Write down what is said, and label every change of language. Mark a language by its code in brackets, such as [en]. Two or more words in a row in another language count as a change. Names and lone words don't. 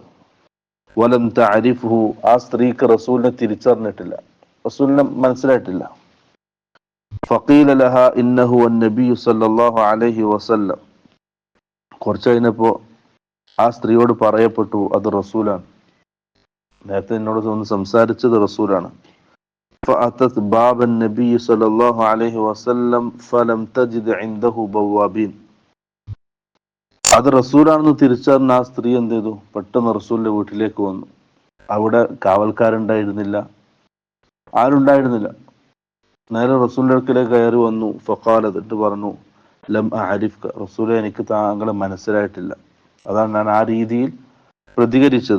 [ar] ولم تعرفه, [ml] ആ സ്ത്രീക്ക് റസൂലിനെ തിരിച്ചറിഞ്ഞിട്ടില്ല, റസൂലിനെ മനസ്സിലായിട്ടില്ല. [ar] فقيل لها إنه النبي صلى الله عليه وسلم, [ml] കുറച്ച് കഴിഞ്ഞപ്പോ ആ സ്ത്രീയോട് പറയപ്പെട്ടു അത് റസൂലാണ്, നേരത്തെ എന്നോട് ഒന്ന് സംസാരിച്ചത് റസൂലാണ്. [ar] فأتت باب النبي صلى الله عليه وسلم فلم تجد عنده بوابين, [ml] അത് റസൂലാണെന്ന് തിരിച്ചറിഞ്ഞ ആ സ്ത്രീ എന്ത് ചെയ്തു, പെട്ടെന്ന് റസൂലിന്റെ വീട്ടിലേക്ക് വന്നു. അവിടെ കാവൽക്കാരുണ്ടായിരുന്നില്ല, ആരുണ്ടായിരുന്നില്ല. നേരെ റസൂലിന്റെ അടുക്കലേക്ക് കയറി വന്നു. ഫഖാലത്ത്, എന്നിട്ട് പറഞ്ഞു [ar] لم أعرفك, [ml] റസൂലെ എനിക്ക് താങ്കളെ മനസ്സിലായിട്ടില്ല, അതാണ് ഞാൻ ആ രീതിയിൽ പ്രതികരിച്ചത്.